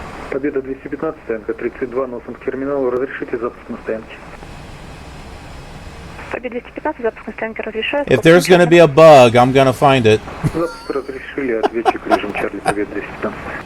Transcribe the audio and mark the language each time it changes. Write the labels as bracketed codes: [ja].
[ru] Победа 215, стоянка 32, носом к терминалу. Разрешите запуск на стоянке. Победа 215, запуск на стоянке разрешаю. [en] If there's going to be a bug, I'm going to find it. [ru] Запуск разрешили, ответчик режим Чарли, Победа 215.